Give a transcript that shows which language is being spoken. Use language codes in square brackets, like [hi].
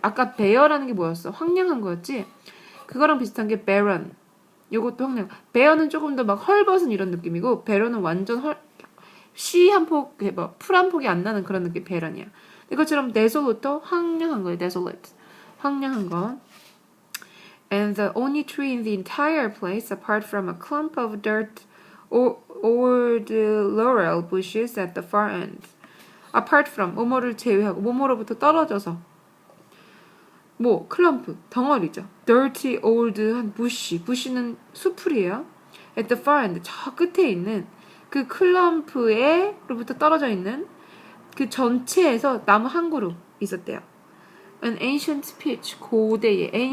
[ko] 아까 bare라는 게 뭐였어? 황량한 거였지? 그거랑 비슷한 게 barren. 요것도 황량. bare는 조금 더 막 헐벗은 이런 느낌이고 barren은 완전 씨 한 폭, 뭐 풀 한 폭이 안 나는 그런 느낌 barren이야. 이것처럼 desolate도 황량한 거예요. desolate. 황량한 거. [en] And the only tree in the entire place, apart from a clump of dirt or the laurel bushes at the far end. [ko] Apart from, 뭐뭐를 제외하고, 뭐뭐로부터 떨어져서. 뭐, 클럼프, 덩어리죠. Dirty, old한 bush, bush는 수풀이에요. At the far end, 저 끝에 있는 그 클럼프로부터 떨어져 있는 그 전체에서 나무 한 그루 있었대요. [en] An ancient peach, [ko] 고대의